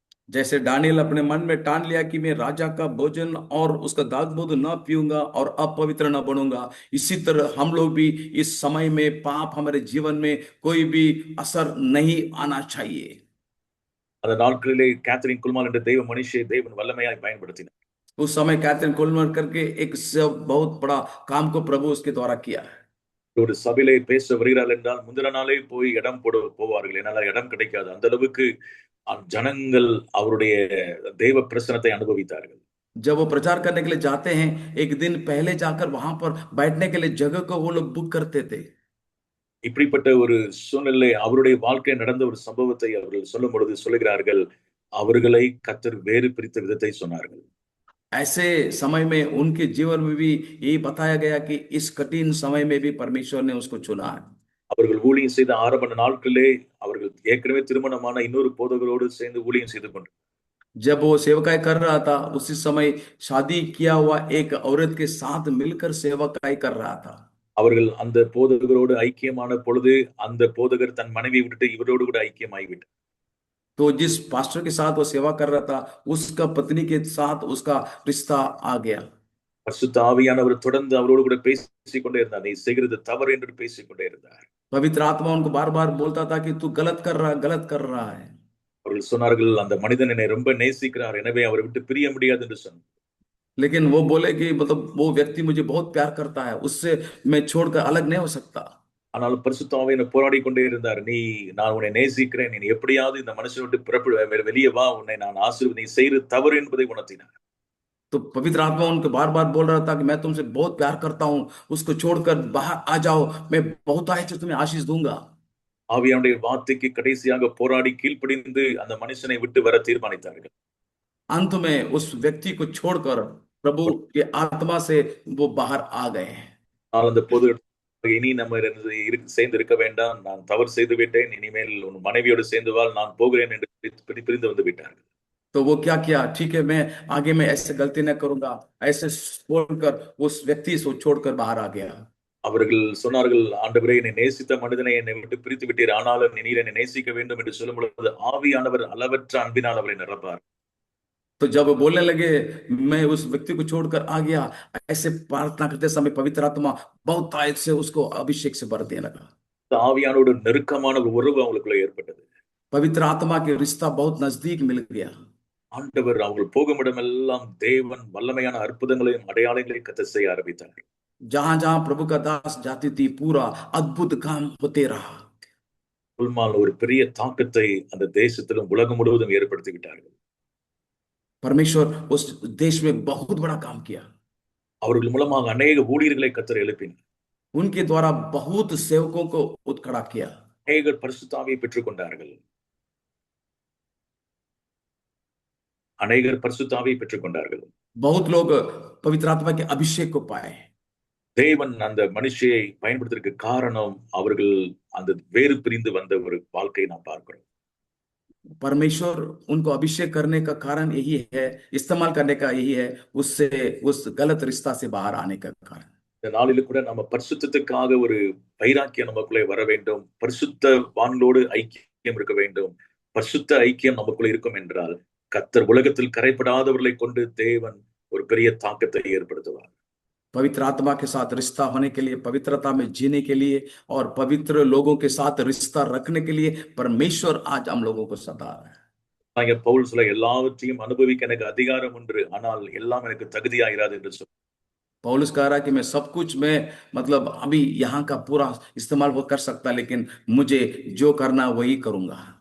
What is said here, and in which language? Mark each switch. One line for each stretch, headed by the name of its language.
Hindi: जैसे दानियल अपने मन में ठान लिया कि मैं राजा का भोजन और उसका दाग मधु न पीऊंगा और अपवित्र न बनूंगा, इसी तरह हम लोग भी इस समय में पाप हमारे जीवन में कोई भी असर नहीं आना चाहिए।
Tamil: அந்த நாட்களிலே கேத்தரின் குல்மால் என்ற தெய்வ மனுஷியை தேவன் வல்லமையாய் பயன்படுத்தினார்.
Hindi: उस समय कैथरीन कोलमर करके एक बहुत बड़ा काम को प्रभु उसके द्वारा किया है।
Tamil: ஒரு சபையிலே பேச வருகிறார்கள் என்றால் முந்தின நாளே போய் இடம் போவார்கள், என்னால் இடம் கிடைக்காது. அந்த அளவுக்கு ஜனங்கள் அவருடைய தேவ பிரசனத்தை அனுபவித்தார்கள்.
Hindi: जब वो प्रचार करने के लिए जाते हैं, एक दिन पहले जाकर वहां पर बैठने के लिए जगह को वो लोग बुक करते थे।
Tamil: இப்படிப்பட்ட ஒரு சூழ்நிலை அவருடைய வாழ்க்கை நடந்த ஒரு சம்பவத்தை அவர்கள் சொல்லும் பொழுது சொல்லுகிறார்கள், அவர்களை கர்த்தர் வேறு பிரித்த விதத்தை சொன்னார்கள்.
Hindi: ऐसे समय में उनके जीवन में भी यही बताया गया कि इस कठिन समय में भी परमेश्वर ने उसको चुना है।
Tamil: அவர்கள் ஊழியம் செய்த ஆரம்ப நாட்களிலே அவர்கள் ஏற்கனவே திருமணமான இன்னொரு போதகரோடு சேர்ந்து ஊழியம் செய்து கொண்டு
Hindi: जब वो सेवकाई कर रहा था उसी समय शादी किया हुआ एक औरत के साथ मिलकर सेवकाई कर रहा था।
Tamil: அவர்கள் அந்த போதகரோடு ஐக்கியமான பொழுது அந்த போதகர் தன் மனைவியை விட்டுட்டு இவரோடு கூட ஐக்கியமாகிவிட்டார்.
Hindi: तो जिस पास्टर के साथ वो सेवा कर रहा था, उसका पत्नी के साथ उसका रिश्ता आ गया।
Tamil: பரிசுத்த ஆவியானவர் தொடர்ந்து அவரோடு கூட பேசிக் கொண்டே இருந்தார். நீ செய்கிறது தவறு என்று பேசிக் கொண்டே இருந்தார்.
Hindi: पवित्र आत्मा उनको बार बार बोलता था कि तू गलत कर रहा है।
Tamil: அவர்கள் சொன்னார்கள், அந்த மனிதன் என்னை ரொம்ப நேசிக்கிறார், எனவே அவரை விட்டு பிரிய முடியாது என்று சொன்னார்.
Hindi: लेकिन वो बोले कि मतलब वो व्यक्ति मुझे बहुत प्यार करता है, उससे मैं छोड़कर अलग नहीं हो सकता।
Tamil: ஆனால் பரிசுத்த ஆவியானவர் போராடி கொண்டே இருந்தார். நான் உன்னை நேசிக்கிறேன், நீ எப்படியாவது இந்த மனுஷனை விட்டு வெளியே வா, உன்னை நான் நீ செய்கிறது தவறு என்பதை உணர்த்தினார்.
Hindi: तो पवित्र आत्मा उनको बार बार बोल रहा था कि मैं तुमसे बहुत प्यार करता हूं, उसको छोड़कर बाहर आ जाओ, मैं बहुत आय से तुम्हें आशीष दूंगा।
Tamil: ஆவியானுடைய வார்த்தைக்கு கடைசியாக போராடி கீழ்ப்படிந்து அந்த மனுஷனை விட்டு வர தீர்மானித்தார்கள்.
Hindi: अंत में उस व्यक्ति को छोड़कर प्रभु के आत्मा से वो बाहर आ गए।
Tamil: ஆனால் அந்த பொது இனி நம்ம சேர்ந்து இருக்க வேண்டாம், நான் தவறு செய்து விட்டேன், இனிமேல் உன் மனைவியோடு சேர்ந்து வாழ், நான் போகிறேன் என்று பிரிந்து வந்து விட்டார்கள்.
Hindi: तो वो क्या किया, ठीक है मैं आगे में ऐसे गलती न करूंगा, ऐसे छोड़कर उस व्यक्ति को छोड़कर बाहर आ गया।
Tamil: அவர்கள் சொன்னார்கள், ஆண்டவரே என்னை நேசித்த மனிதனை என்னை விட்டு பிரித்து விட்டீர், ஆனாலும் நீர் என்னை நேசிக்க வேண்டும் என்று சொல்லும் பொழுது ஆவியானவர் அளவற்ற அன்பினால் அவரை நிரப்பார்.
Hindi: तो जब वो बोलने लगे मैं उस व्यक्ति को छोड़कर आ गया, ऐसे प्रार्थना करते समय पवित्र आत्मा बहुत आयत से उसको अभिषेक से भर देने लगा।
Tamil: ஆவியானோடு நெருக்கமான ஒரு உறவு அவங்களுக்குள்ள ஏற்பட்டது.
Hindi: पवित्र आत्मा के रिश्ता बहुत नजदीक मिल गया।
Tamil: ஆண்டவர் அவர்கள் போகும் இடமெல்லாம் தேவன் வல்லமையான அற்புதங்களையும் அடையாளங்களையும் கத்த செய்ய ஆரம்பித்தார்.
Hindi: जहां जहां प्रभु का दास जाती थी, पूरा अद्भुत काम होते रहा।
Tamil: ஒரு பெரிய தாக்கத்தை அந்த தேசத்திலும் உலகம் முழுவதும் ஏற்படுத்தி விட்டார்கள்.
Hindi: परमेश्वर उस देश में बहुत बड़ा काम किया।
Tamil: அவர்கள் மூலமாக அநேக ஊழியர்களை கர்த்தர் எழுப்பினார்.
Hindi: उनके द्वारा बहुत सेवकों को उत्खड़ा किया।
Tamil: அநேகர் பரிசுத்த ஆவியை பெற்றுக் கொண்டார்கள். அநேகர் பரிசுத்த ஆவியை பெற்றுக் கொண்டார்கள்.
Hindi: बहुत लोग पवित्र आत्मा के अभिषेक को पाए।
Tamil: தேவன் அந்த மனுஷியை பயன்படுத்துவதற்கு காரணம் அவர்கள் அந்த வேறு பிரிந்து வந்த ஒரு வாழ்க்கையை நாம் பார்க்கிறோம்.
Hindi: परमेश्वर उनको अभिषेक करने का कारण यही है, इस्तेमाल करने का यही है, उससे उस गलत रिश्ता से बाहर आने का कारण।
Tamil: இந்த நாளில் கூட நம்ம பரிசுத்தத்துக்காக ஒரு வைராக்கியம் நமக்குள்ளே வர வேண்டும். பரிசுத்தவான்களோடு ஐக்கியம் இருக்க வேண்டும். பரிசுத்த ஐக்கியம் நமக்குள்ளே இருக்கும் என்றால் கர்த்தர் உலகத்தில் கரைப்படாதவர்களை கொண்டு தேவன் ஒரு பெரிய தாக்கத்தை ஏற்படுத்துவார்.
Hindi: पवित्र आत्मा के साथ रिश्ता होने के लिए, पवित्रता में जीने के लिए और पवित्र लोगों के साथ रिश्ता रखने के लिए परमेश्वर आज हम लोगों को सता रहा है।
Tamil: பவுல் சொல்ல, எல்லாவற்றையும் அனுபவிக்க எனக்கு அதிகாரம் உண்டு, ஆனால் எல்லாம் எனக்கு தகுதியாயிராது என்று சொல்ல.
Hindi: पौलुस कह रहा है कि मैं सब कुछ मैं मतलब अभी यहाँ का पूरा इस्तेमाल वो कर सकता, लेकिन मुझे जो करना वही करूंगा।